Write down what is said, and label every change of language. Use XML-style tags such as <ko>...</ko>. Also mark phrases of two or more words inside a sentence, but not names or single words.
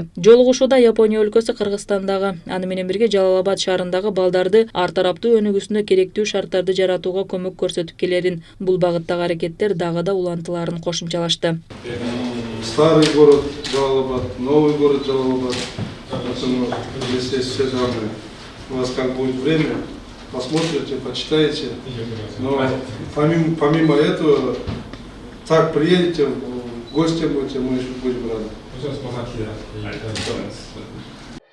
<ky>Жолугушууда Япония өлкөсү Кыргызстандагы, аны менен бирге Жалал Абад шаарындагы балдарды ар тараптуу өнүгүүсүнө керектүү шарттарды жаратууга көмөк көрсөтүп келерин, бул багыттагы аракеттер дагы да улантылаарын кошумчалашты.</ky> <ru>Старый город Жалал Абад, новый город Жалал Абад. Поэтому здесь есть все данные. У вас как будет время, посмотрите, почитаете. Но помимо этого, так приедете, в гости будете, мы еще будем рады.</ru>